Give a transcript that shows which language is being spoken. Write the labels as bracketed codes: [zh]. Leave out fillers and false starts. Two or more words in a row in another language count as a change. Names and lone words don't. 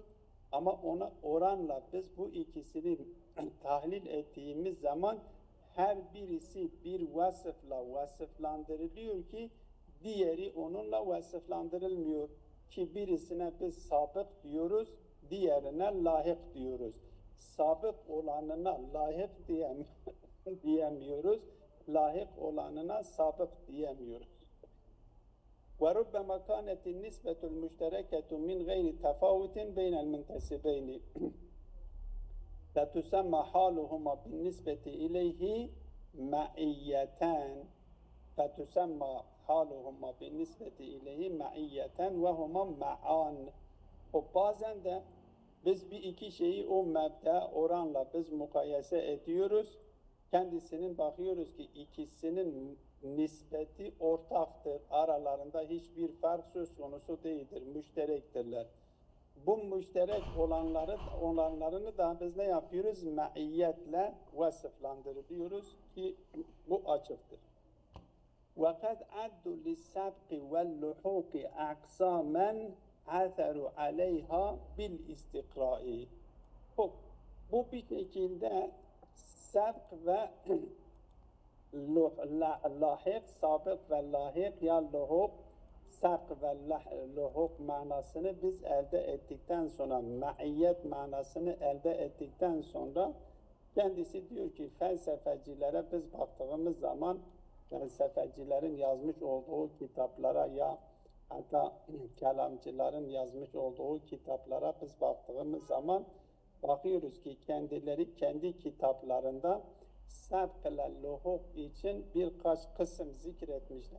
[tr] Ama ona oranla biz bu ikisini tahlil ettiğimiz zaman her birisi bir vasıfla vasıflandırılıyor ki diğeri onunla vasıflandırılmıyor. Ki birisine biz sabık diyoruz, diğerine layık diyoruz. Sabık olanına layık diyemiyoruz, layık olanına sabık diyemiyoruz. [ar] وَرُبَّمَا كَانَتِ النِّسْبَةُ الْمُشْتَرَكَةُ مِنْ غَيْرِ تَفَاوُتٍ بَيْنَ الْمُنْتَسِبَيْنِ فَتُسَمَّى حَالُهُمَا بِالنِّسْبَةِ إِلَيْهِ مَعِيَّتَانِ فَتُسَمَّى حَالُهُمَا بِالنِّسْبَةِ إِلَيْهِ مَعِيَّةً وَهُمَا مَعَانِ. [tr] O bazen de biz bir iki şeyi o mebde oranla biz mukayese ediyoruz. Kendisinin bakıyoruz ki ikisinin nispeti ortaktır. Aralarında hiçbir fark söz konusu değildir. Müşterektirler. Bu müşterek olanlarını da biz ne yapıyoruz? Maiyetle vasıflandırıyoruz ki bu açıktır. [ar] وَقَدْ عَدُّوا لِلسَّبْقِ وَاللُّحُوقِ أَقْسَامًا عَثَرُوا عَلَيْهَا بِالْاِسْتِقْرَاءِ. [tr] Bu bir şekilde sebk ve lahik, sabık ve lahik ya luhuk, sebk ve luhuk manasını biz elde ettikten sonra, maiyet manasını elde ettikten sonra kendisi diyor ki felsefecilere biz baktığımız zaman felsefecilerin yazmış olduğu kitaplara ya hatta kelamcıların yazmış olduğu kitaplara biz baktığımız zaman bakıyoruz ki kendileri kendi kitaplarında sebk ile luhuk için birkaç kısım zikretmişler.